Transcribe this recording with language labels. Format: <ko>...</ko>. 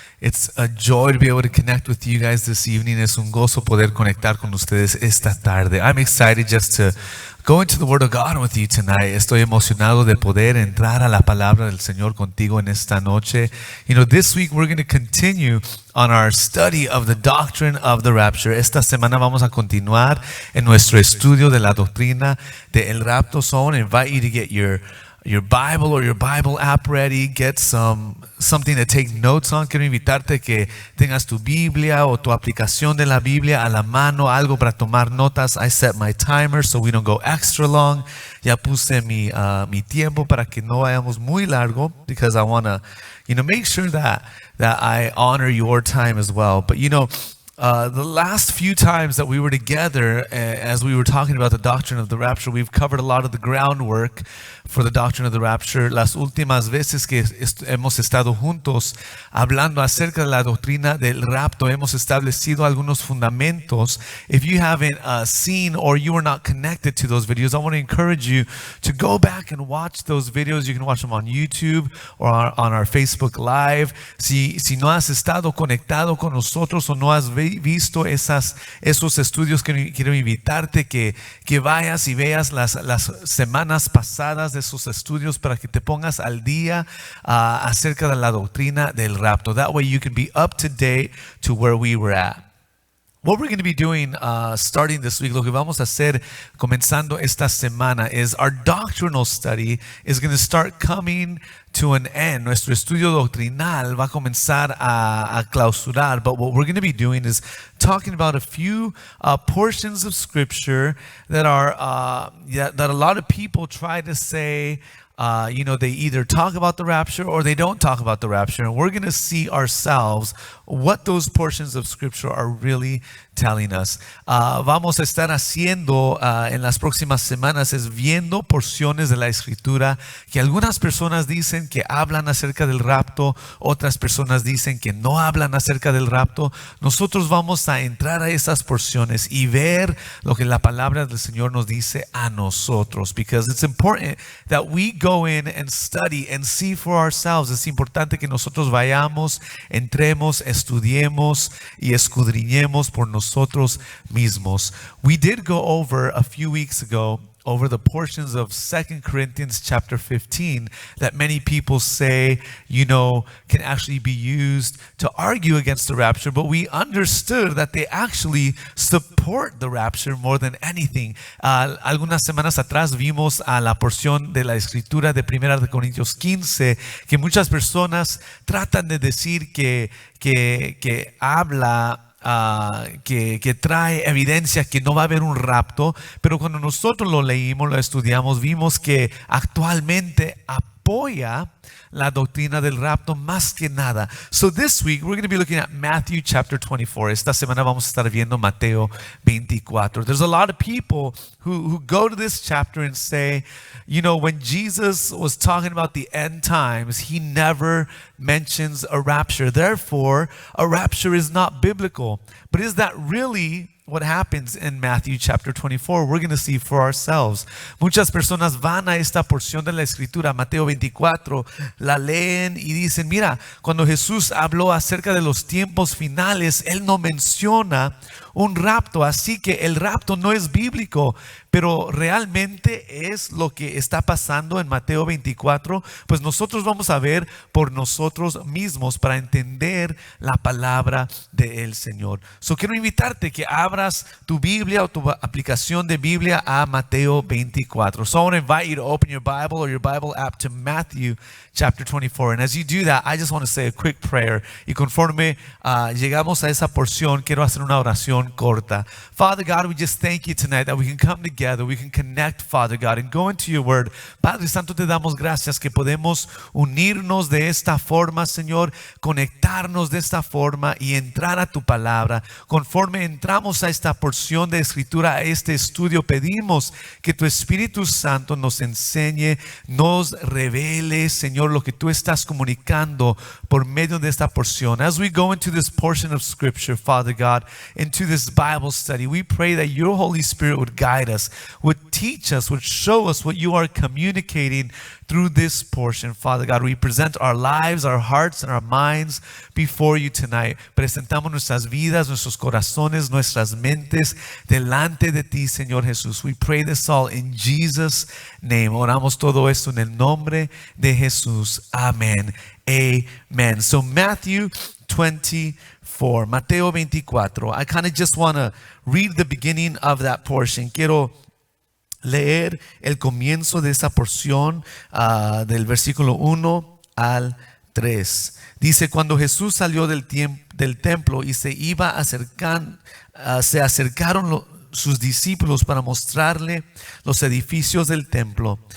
<en>It's a joy to be able to connect with you guys this evening.</en> <es>Es un gozo poder conectar con ustedes esta tarde.</es> <en>I'm excited just to go into the Word of God with you tonight.</en> <es>Estoy emocionado de poder entrar a la palabra del Señor contigo en esta noche.</es> <en>You know, this week we're going to continue on our study of the doctrine of the rapture.</en> <es>Esta semana vamos a continuar en nuestro estudio de la doctrina del rapto.</es> <en>So I want to invite you to get your Bible or your Bible app ready. Get something to take notes on.</en> <es>Quiero invitarte que tengas tu Biblia o tu aplicación de la Biblia a la mano, algo para tomar notas.</es> <en>I set my timer so we don't go extra long.</en> <es>Ya puse mi tiempo para que no vayamos muy largo,</es> <en>because I want to, make sure that I honor your time as well. But the last few times that we were together, as we were talking about the doctrine of the rapture, we've covered a lot of the groundwork for the doctrine of the rapture.</en> <es>Las últimas veces que hemos estado juntos hablando acerca de la doctrina del rapto, hemos establecido algunos fundamentos.</es> <en>If you haven't seen or you are not connected to those videos, I want to encourage you to go back and watch those videos. You can watch them on YouTube or on our Facebook Live.</en> <es>Si no has estado conectado con nosotros o no has visto esos estudios, quiero invitarte que vayas y veas las semanas pasadas de esos estudios para que te pongas al día acerca de la doctrina del rapto.</es> <en>That way you can be up to date to where we were at. What we're going to be doing starting this week,</en> <es>lo que vamos a hacer comenzando esta semana,</es> <en>is our doctrinal study is going to start coming to an end.</en> <es>Nuestro estudio doctrinal va a comenzar a clausurar,</es> <en>but what we're going to be doing is talking about a few portions of scripture that are that a lot of people try to say, they either talk about the rapture or they don't talk about the rapture, and we're going to see ourselves what those portions of scripture are really telling us.</en> <es>Vamos a estar haciendo en las próximas semanas es viendo porciones de la escritura que algunas personas dicen que hablan acerca del rapto, otras personas dicen que no hablan acerca del rapto. Nosotros vamos a entrar a esas porciones y ver lo que la palabra del Señor nos dice a nosotros,</es> <en>because it's important that we go in and study and see for ourselves.</en> <es>Es importante que nosotros vayamos, entremos, estudiemos y escudriñemos por nosotros mismos.</es> <en>We did go over a few weeks ago over the portions of 2 Corinthians chapter 15 that many people say, can actually be used to argue against the rapture, but we understood that they actually support the rapture more than anything.</en> <es>Algunas semanas atrás vimos a la porción de la escritura de 1 Corintios 15 que muchas personas tratan de decir que habla que trae evidencia que no va a haber un rapto, pero cuando nosotros lo leímos, lo estudiamos, vimos que actualmente apoya la doctrina del rapto más que nada.</es> <en>So this week we're going to be looking at Matthew chapter 24.</en> <es>Esta semana vamos a estar viendo Mateo 24.</es> <en>There's a lot of people who go to this chapter and say, when Jesus was talking about the end times, he never mentions a rapture. Therefore, a rapture is not biblical. But is that really what happens in Matthew chapter 24? We're going to see for ourselves.</en> <es>Muchas personas van a esta porción de la escritura, Mateo 24, la leen y dicen, mira, cuando Jesús habló acerca de los tiempos finales, él no menciona un rapto, así que el rapto no es bíblico, pero realmente es lo que está pasando en Mateo 24. Pues nosotros vamos a ver por nosotros mismos para entender la palabra del Señor. So quiero invitarte que abras tu Biblia o tu aplicación de Biblia a Mateo 24.</es> <en>So I want to invite you to open your Bible or your Bible app to Matthew chapter 24. And as you do that, I just want to say a quick prayer.</en> <es>Y conforme llegamos a esa porción, quiero hacer una oración corta.</es> <en>Father God, we just thank you tonight that we can come together, we can connect, Father God, and go into your word.</en> <es>Padre Santo, te damos gracias que podemos unirnos de esta forma, Señor, conectarnos de esta forma y entrar a tu palabra. Conforme entramos a esta porción de escritura, a este estudio, pedimos que tu Espíritu Santo nos enseñe, nos revele, Señor, lo que tú estás comunicando por medio de esta porción.</es> <en>As we go into this portion of scripture, Father God, into this Bible study, we pray that your Holy Spirit would guide us, would teach us, would show us what you are communicating through this portion. Father God, we present our lives, our hearts, and our minds before you tonight.</en> <es>Presentamos nuestras vidas, nuestros corazones, nuestras mentes delante de ti, Señor Jesús.</es> <en>We pray this all in Jesus' name.</en> <es>Oramos todo esto en el nombre de Jesús.</es> <en>Amén. Amen. So Matthew 24, Mateo 24. I kind of just want to read the beginning of that portion.</en> <es>Quiero leer el comienzo de esa porción del versículo 1 al 3. Dice, cuando Jesús salió del templo y se iba acercando, se acercaron sus discípulos para mostrarle los edificios del templo.</es>